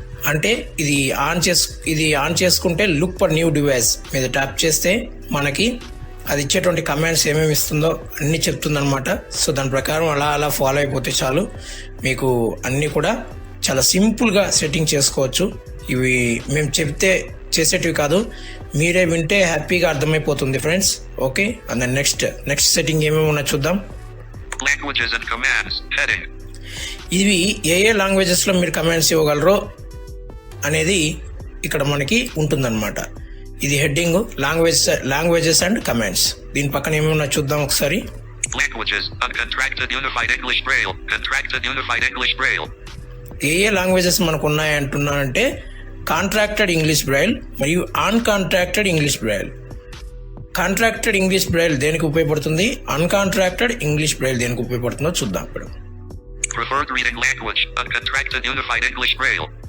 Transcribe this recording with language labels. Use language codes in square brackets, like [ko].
[te] అంటే ఇది ఆన్ చేసుకుంటే లుక్ ఫర్ న్యూ డివైస్ మీద ట్యాప్ చేస్తే మనకి అది ఇచ్చేటువంటి కమాండ్స్ ఏమేమి ఇస్తుందో అన్నీ చెప్తుందనమాట. సో దాని ప్రకారం అలా ఫాలో అయిపోతే చాలు, మీకు అన్నీ కూడా చాలా సింపుల్గా సెట్టింగ్ చేసుకోవచ్చు. ఇవి మేము చెప్తే చేసేటివి కాదు, మీరే వింటే హ్యాపీగా అర్థమైపోతుంది friends. Okay, and then next setting ఏమేమి ఉన్నా చూద్దాం. [en] Languages and commands heading. [te] ఇవి ఏ లాంగ్వేజెస్లో మీరు కమాండ్స్ ఇవ్వగలరో అనేది ఇక్కడ మనకి ఉంటుందన్నమాట. ఇది [en] Heading languages and commands. [te] దీని పక్కన ఏమేమి చూద్దాం ఒకసారి. [en] Languages uncontracted unified English Braille, contracted unified English Braille. [te] ఏ లాంగ్వేజెస్ మనకు ఉన్నాయంటున్నానంటే కాంట్రాక్టెడ్ ఇంగ్లీష్ బ్రైల్ మరియు అన్కాంట్రాక్టెడ్ English Braille. Contracted English Braille దేనికి ఉపయోగపడుతుంది, అన్కాంట్రాక్టెడ్ ఇంగ్లీష్ బ్రైల్ దేనికి ఉపయోగపడుతుందో చూద్దాం ఇప్పుడు. [en] Preferred reading language uncontracted unified English Braille.